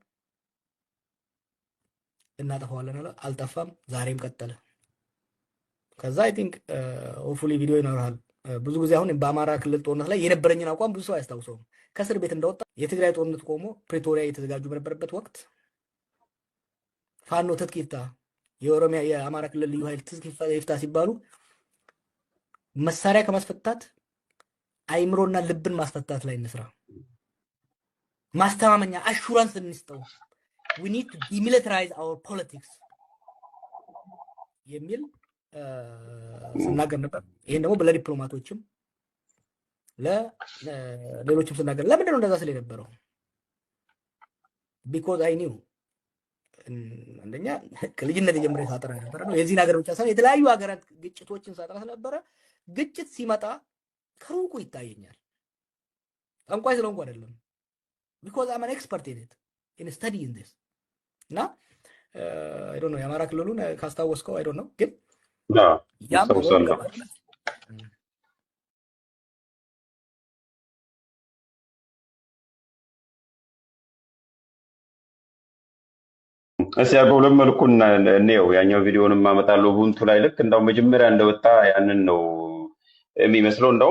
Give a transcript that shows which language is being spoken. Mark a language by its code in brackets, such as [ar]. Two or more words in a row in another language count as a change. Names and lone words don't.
[am] እናጠፋዋለን አለ፣ አልጠፋም። ዛሬም ቀጠለ። ከዛ [en] I think hopefully [am] ቪዲዮ ይኖራል። ብዙ ጊዜ አሁን በአማራ ክልል ጦርነት ላይ የነበረኝን አቋም ብዙ ሰው አያስታውሰውም። ከእስር ቤት እንደወጣ የትግራይ ጦርነት ቆሞ ፕሪቶሪያ የተዘጋጁ በነበረበት ወቅት ፋኖ ትጥቅ ይፍታ፣ የኦሮሚያ የአማራ ክልል ልዩ ኃይል ትጥቅ ይፍታ ሲባሉ መሳሪያ ከማስፈታት አይምሮና ልብን ማስፈታት ላይ እንስራ፣ ማስተማመኛ አሹራንስ እንስጠው፣ [en] we need to demilitarize our politics [am] የሚል ስናገር ነበር። ይሄን ደግሞ ለዲፕሎማቶችም ለሌሎችም ስናገር ለምንድን ነው እንደዛ ስለ የነበረው? [en] because I knew [am] አንደኛ ከልጅነት ጀምሬ ሳጠራ ነበር ነው የዚህ ነገር ብቻ ሳይሆን የተለያዩ ሀገራት ግጭቶችን ሳጠራ ስለነበረ ግጭት ሲመጣ ከሩቁ ይታየኛል። ጠንቋይ ስለሆንኩ አይደለም። [en] because I'm an expert in studying this [am] እና [en] I don't know [am] የአማራ ክልሉን ካስታወስከው [en] I don't know [am] ግን ያም እሺ በሁለት መልኩ ነው ያኛው ቪዲዮንም አመጣለሁ ቡንቱ ላይ ልክ እንዳው መጀመሪያ እንደወጣ ያንን ነው የሚመስለው። እንዳውም